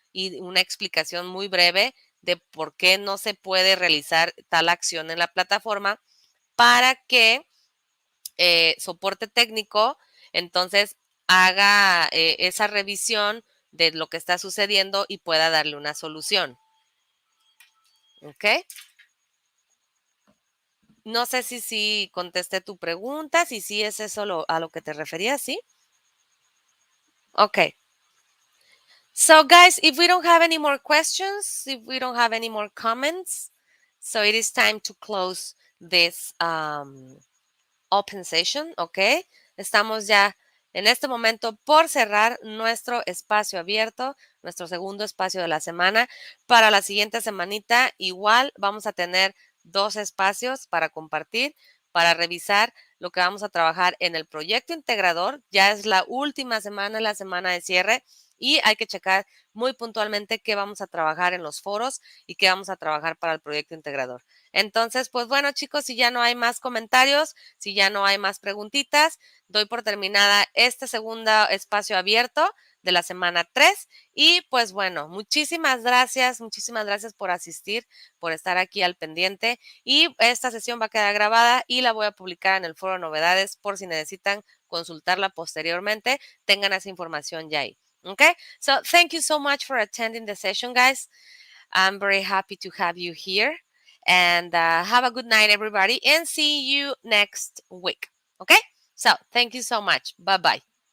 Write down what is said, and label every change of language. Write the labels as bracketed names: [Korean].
[Spanish] y una explicación muy breve de por qué no se puede realizar tal acción en la plataforma para que soporte técnico entonces haga esa revisión de lo que está sucediendo y pueda darle una solución. ¿Ok? No sé si contesté tu pregunta, si sí es eso a lo que te referías, ¿sí? Ok. [English] So guys, if we don't have any more questions, if we don't have any more comments, so it is time to close this open session, ¿ok? [Spanish] Estamos ya en este momento por cerrar nuestro espacio abierto, nuestro segundo espacio de la semana. Para la siguiente semanita, igual vamos a tener 2 espacios para compartir, para revisar lo que vamos a trabajar en el proyecto integrador. Ya es la última semana, la semana de cierre, y hay que checar muy puntualmente qué vamos a trabajar en los foros y qué vamos a trabajar para el proyecto integrador. Entonces, pues bueno, chicos, si ya no hay más comentarios, si ya no hay más preguntitas, doy por terminada este segundo espacio abierto de la semana 3. Y pues bueno, muchísimas gracias por asistir, por estar aquí al pendiente. Y esta sesión va a quedar grabada y la voy a publicar en el foro novedades por si necesitan consultarla posteriormente, tengan esa información ya ahí. [English] Okay, so thank you so much for attending the session, guys. I'm very happy to have you here. And have a good night, everybody, and see you next week. Okay? So thank you so much. Bye-bye.